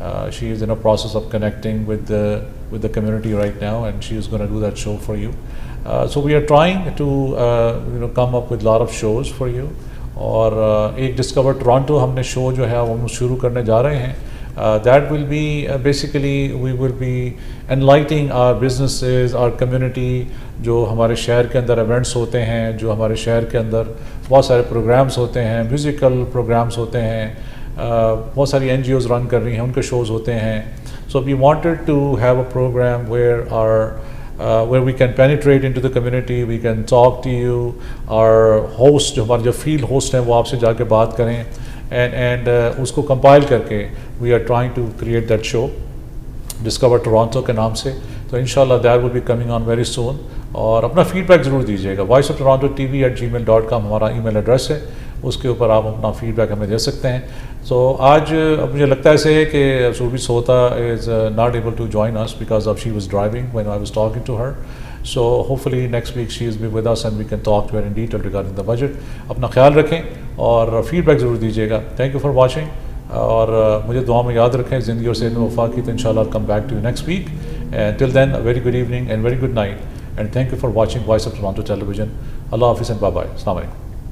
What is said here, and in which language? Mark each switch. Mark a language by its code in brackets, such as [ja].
[en] She is in a process of connecting with the community right now, and she is going to do that show for you. So we are trying to come up with a lot of shows for you. [ur] اور ایک discover Toronto ہم نے شو جو ہے وہ شروع کرنے جا رہے ہیں. [en] That will be basically we will be enlightening our businesses, our community. [ur] جو ہمارے شہر کے اندر ایونٹس ہوتے ہیں، جو ہمارے شہر کے اندر بہت سارے پروگرامز ہوتے ہیں، میوزیکل پروگرامز ہوتے ہیں، بہت ساری NGOs رن کر رہی ہیں، ان کے شوز ہوتے ہیں. [en] So we wanted to have a program where we can penetrate into the community, we can talk to you, our host [ur] جو ہمارے جو فیلڈ ہوسٹ ہیں وہ آپ سے جا کے بات کریں، [en] and [ur] اس کو کمپائل کر کے [en] we are trying to create that show discover Toronto [ur] کے نام سے. [en] تو انشاءاللہ that will be coming on very soon. [ur] اور اپنا فیڈ بیک ضرور دیجیے گا. voiceoftoronto@gmail.com ہمارا ای میل ایڈریس ہے، اس کے اوپر آپ اپنا فیڈ بیک ہمیں دے سکتے ہیں. سو آج مجھے لگتا ہے ایسے ہے کہ [en] سوربی سوتا is not able to join us because of she was driving when I was talking to her. So hopefully next week she is be with us and we can talk to her in detail regarding the budget. [ur] اپنا خیال رکھیں اور feed back ضرور دیجیے گا. [en] thank you for watching, [ur] اور مجھے دعا میں یاد رکھیں زندگی اور صحت و وفا کی. تو انشاءاللہ [en] I'll come back to you next week. And till then, a very good evening and very good night. And thank you for watching Voice of Toronto Television. Allah Hafiz and bye-bye. Assalamu alaikum.